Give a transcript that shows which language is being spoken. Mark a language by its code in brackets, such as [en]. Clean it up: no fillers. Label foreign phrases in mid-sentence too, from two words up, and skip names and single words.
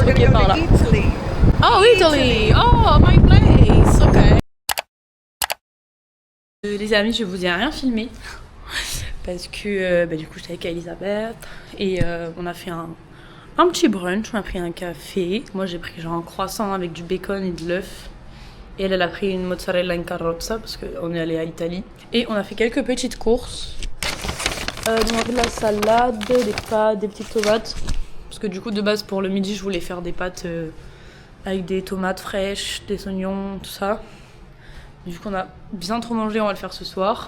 [fr] Ok, par là. [en] Oh, Italy! Oh, my place! [fr] Ok. Les amis, je vous ai rien filmé parce que du coup j'étais avec Elisabeth et on a fait un petit brunch, on a pris un café. Moi j'ai pris genre un croissant avec du bacon et de l'œuf. Et elle a pris une [it] mozzarella in carrozza [fr] parce qu'on est allé à Italie. Et on a fait quelques petites courses. On a fait de la salade, des pâtes, des petites tomates. Parce que du coup, de base, pour le midi, je voulais faire des pâtes avec des tomates fraîches, des oignons, tout ça. Du coup, on a bien trop mangé, on va le faire ce soir.